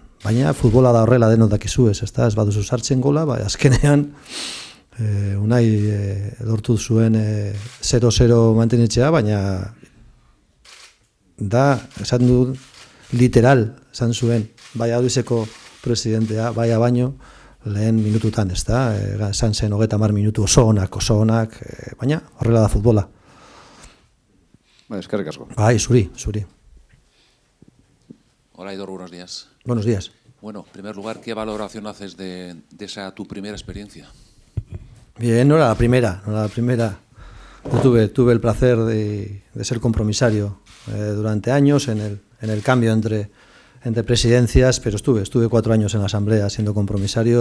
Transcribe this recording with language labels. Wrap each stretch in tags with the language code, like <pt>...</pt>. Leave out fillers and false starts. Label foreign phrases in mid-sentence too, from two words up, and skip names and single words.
<eu>Baina futbola da horrela denok dakizu ez baduzu sartzen gola, azkenean Unai lortu zuen 0-0 mantenitzea, baina da, esan du, literal, esan zuen, Valladolideko presidentea, baina baino, lehen minututan, ez da, esan zen 30 minutu oso onak, baina horrela da futbola. Eskerrik asko. Bai, zuri.</eu> <es>Hola, Idor, buenos días. Buenos días. Bueno, en primer lugar, ¿qué valoración haces de esa tu primera experiencia? Bien, no era la primera. Yo tuve el placer de ser compromisario durante años en el cambio entre presidencias, pero estuve 4 años en la asamblea siendo compromisario.</es>